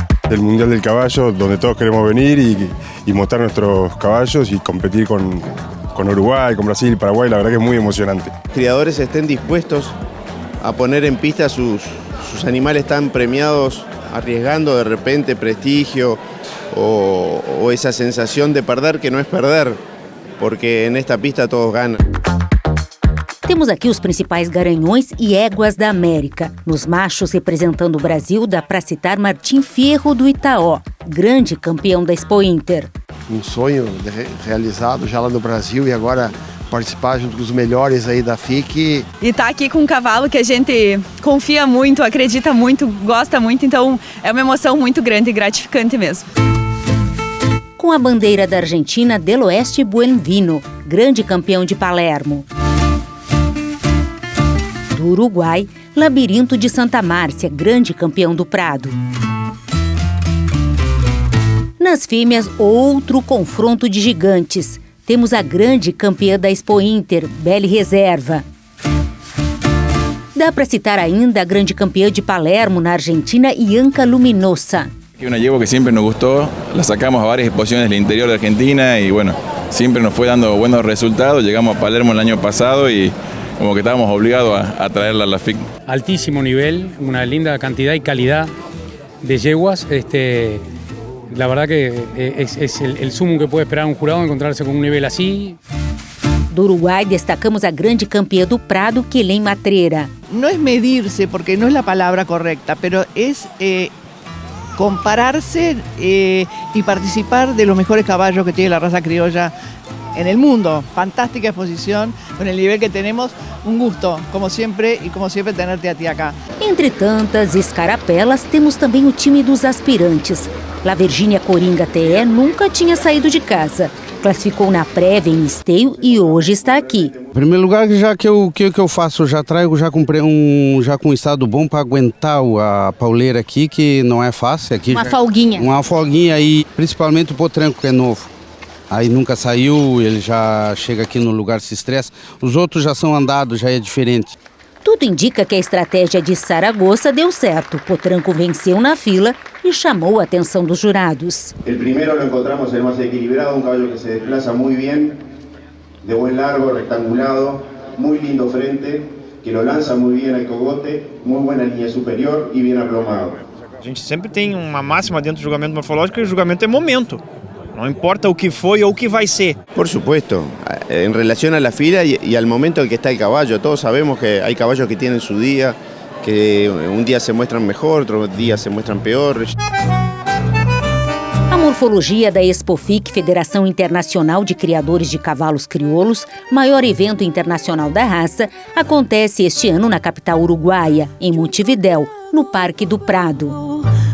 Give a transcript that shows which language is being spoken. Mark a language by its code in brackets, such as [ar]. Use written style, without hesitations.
[es] Del Mundial del Caballo, donde todos queremos venir y mostrar nuestros caballos y competir con Uruguay, con Brasil y Paraguay, la verdad que es muy emocionante. Criadores estén dispuestos a poner en pista sus animales tan premiados, arriesgando de repente prestigio o esa sensación de perder que no es perder, porque en esta pista todos ganan. [pt] Temos aqui os principais garanhões e éguas da América. Nos machos representando o Brasil, dá para citar Martim Fierro do Itaó, grande campeão da Expo Inter. Um sonho realizado já lá no Brasil e agora participar junto com os melhores aí da FIC. E tá aqui com um cavalo que a gente confia muito, acredita muito, gosta muito, então é uma emoção muito grande e gratificante mesmo. Com a bandeira da Argentina, Del Oeste Buenvino, grande campeão de Palermo. Do Uruguai, Labirinto de Santa Márcia, grande campeão do Prado. Nas fêmeas, outro confronto de gigantes. Temos a grande campeã da Expo Inter, Belle Reserva. Dá para citar ainda a grande campeã de Palermo, na Argentina, Ianca Luminosa. [es] Una yegua que siempre nos gustó, la sacamos a varias exposiciones del interior de Argentina y bueno, siempre nos fue dando buenos resultados. Llegamos a Palermo el año pasado y como que estábamos obligados a traerla a la FIC. Altísimo nivel, una linda cantidad y calidad de yeguas. La verdad que es el sumo que puede esperar un jurado encontrarse con un nivel así. [pt] Do Uruguai destacamos a grande campeã do Prado, Quilém Matreira. [es] No es medirse, porque no es la palabra correcta, pero es compararse y participar de los mejores caballos que tiene la raza criolla en el mundo. Fantástica exposición, con el nivel que tenemos, un gusto, como siempre, y como siempre tenerte a ti acá. [pt] Entre tantas escarapelas, temos também o time dos aspirantes. La Virgínia Coringa TE nunca tinha saído de casa. Classificou na prévia em esteio e hoje está aqui. Em primeiro lugar, já que eu faço, já trago já com um estado bom para aguentar a pauleira aqui, que não é fácil. Aqui uma folguinha. Uma folguinha e principalmente o potranco que é novo. Aí nunca saiu, ele já chega aqui no lugar, se estressa. Os outros já são andados, já é diferente. Tudo indica que a estratégia de Saragoça deu certo. Potranco venceu na fila e chamou a atenção dos jurados. O primeiro [es] lo encontramos el más equilibrado, um caballo que se desplaza [pt] muito bem, [es] de buen largo, rectangulado, muy lindo frente, que lo lanza muy bien al cogote, muy buena línea superior y bien aplomado. [pt] A gente sempre tem uma máxima dentro do julgamento morfológico e o julgamento é momento. [es] No importa [pt] o que foi ou o que vai ser. [es] Por supuesto, en relación a la fila y al momento en que está el caballo. Todos sabemos que hay caballos que tienen su día, que un día se muestran mejor, otro día se muestran peor. [pt] A morfologia da Expofic, Federação Internacional de Criadores de Cavalos Crioulos, maior evento internacional da raça, acontece este ano na capital uruguaia, em Montevidéu, no Parque do Prado.